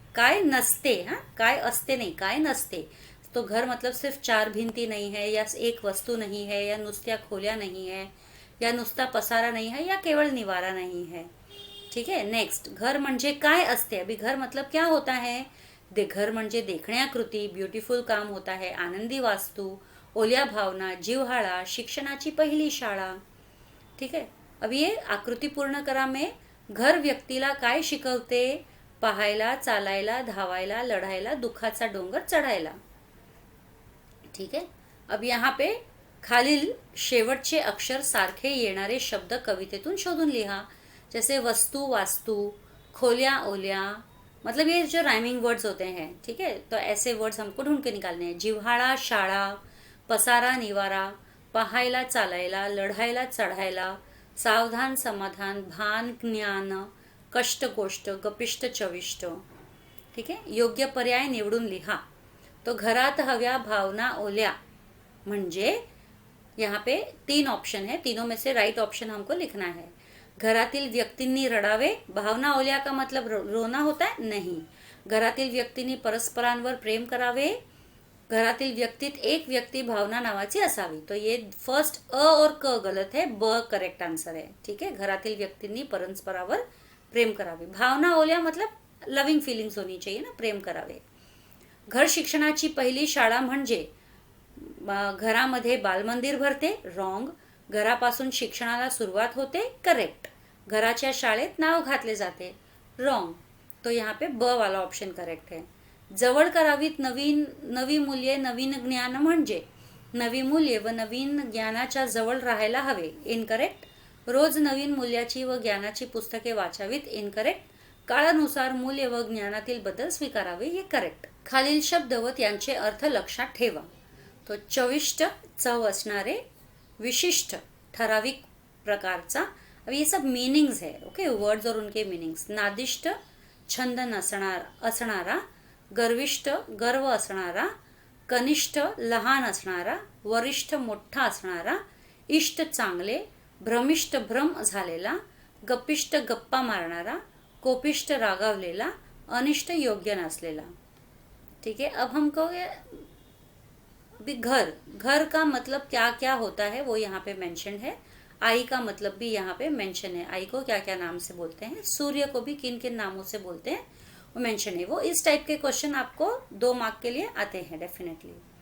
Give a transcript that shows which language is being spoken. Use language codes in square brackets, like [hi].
[mr] काय नसते, हाँ काय असते नहीं, काय नसते. [hi] तो घर मतलब सिर्फ चार भिंती नहीं है, या एक वस्तू नहीं है, या [mr] नुसत्या खोल्या [hi] नहीं है, या [mr] नुसता पसारा [hi] नहीं है, या [mr] केवळ निवारा [hi] नहीं है. ठीक है. नेक्स्ट, [mr] घर म्हणजे काय असते. [hi] अभी घर मतलब क्या होता है. [mr] घर म्हणजे देखण्याकृती, ब्युटिफुल काम होता है, आनंदी वास्तू, ओल्या भावना, जिव्हाळा, शिक्षणाची पहिली शाळा. ठीक है. अब ये आकृती पूर्ण करा में घर व्यक्तीला काय शिकवते. पाहायला, चालायला, धावायला, लढायला, दुःखाचा डोंगर चढायला. ठीक है. [hi] अब यहाँ पे [mr] खालील शेवटचे अक्षर सारखे येणारे शब्द कवितेतून शोधून लिहा. [hi] जैसे वस्तु, वास्तु, खोल्या, ओल्या, मतलब ये जो राइमिंग वर्ड्स होते हैं. ठीक है. तो ऐसे वर्ड्स हमको ढूंढ के निकालने हैं. [mr] जिव्हाळा, शाळा, पसारा, निवारा, पाहायला, चालायला, लढायला, चढायला, सावधान, समाधान, भान, ज्ञान, कष्ट, गोष्ट, गपिष्ट, चविष्ट. ठीक है. योग्य पर्याय निवडून लिहा. [hi] तो [mr] घरात हव्या भावना ओल्या म्हणजे [hi] यहाँ पे 3 ऑप्शन है, तीनों में से राइट ऑप्शन हमको लिखना है. [mr] घरातील व्यक्तींनी रडावे. [hi] भावना ओल्या का मतलब रोना होता है, नहीं. [mr] घरातील व्यक्तींनी परस्परांवर प्रेम करावे. घरातील व्यक्तीत एक व्यक्ती भावना नावाची असावी. [hi] तो ये फर्स्ट अ और क गलत है, ब करेक्ट आंसर है. ठीक है. [mr] घरातील व्यक्तींनी परस्परावर प्रेम करावे. [hi] भावना ओल्या मतलब लविंग फीलिंग्स होनी चाहिए ना, [mr] प्रेम करावे. घर शिक्षणाची पहिली शाळा म्हणजे घरामध्ये बालमंदिर भरते, रॉंग. घरापासून शिक्षणाला सुरुवात होते, करेक्ट. घराच्या शाळेत नाव घातले जाते, रॉंग. [hi] तो यहाँ पे ब वाला ऑप्शन करेक्ट है. [mr] जवळ करावीत नवी मूल्ये, नवीन ज्ञान म्हणजे नवी मूल्ये व नवीन ज्ञानाच्या जवळ राहायला हवे, इनकरेक्ट. रोज नवीन मूल्याची व ज्ञानाची पुस्तके वाचावीत, इनकरेक्ट. काळानुसार मूल्य व ज्ञानातील बदल स्वीकारावे, हे करेक्ट. खालील शब्द व त्यांचे अर्थ लक्षात ठेवा. तो चविष्ट, चव असणारे, विशिष्ट, ठराविक प्रकारचा. [hi] अब ये सब मीनिंग्स है, ओके, वर्ड्स और उनके मीनिंग्स. [mr] नादिष्ट, छंद असणारा, गर्विष्ठ, गर्व असणारा, कनिष्ठ, लहान असणारा, वरिष्ठ, मोठा असणारा, इष्ट, चांगले, भ्रमिष्ठ, भ्रम झालेला, गप्पिष्ट, गप्पा मारणारा, कोपिष्ट, रागावलेला, अनिष्ट, योग्य नसलेला. [hi] ठीक है. अब हम कहोगे भी घर का मतलब क्या क्या होता है वो यहाँ पे मेंशन है. आई का मतलब भी यहाँ पे मेंशन है. आई को क्या क्या नाम से बोलते हैं, सूर्य को भी किन किन नामों से बोलते हैं वो मेंशन है. वो इस टाइप के क्वेश्चन आपको 2 मार्क के लिए आते हैं डेफिनेटली.